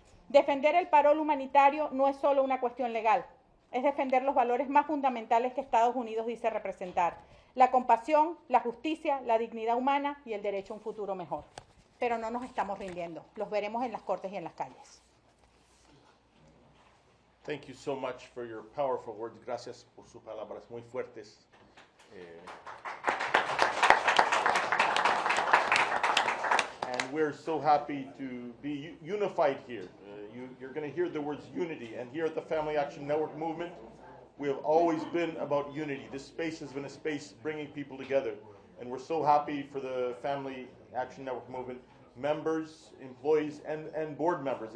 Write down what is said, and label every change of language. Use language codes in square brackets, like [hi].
[es] Defender el parol humanitario no es solo una cuestión legal, es defender los valores más fundamentales que Estados Unidos dice representar: la compasión, la justicia, la dignidad humana y el derecho a un futuro mejor. Pero no nos estamos rindiendo. Los veremos en las cortes y en las calles. [en] Thank you so much for your powerful words. [es] Gracias por sus palabras muy fuertes. [en] And we're so happy to be unified here. You're going to hear the words unity. And here at the Family Action Network movement, we have always been about unity. This space has been a space bringing people together. And we're so happy for the Family Action Network movement members, employees, and board members.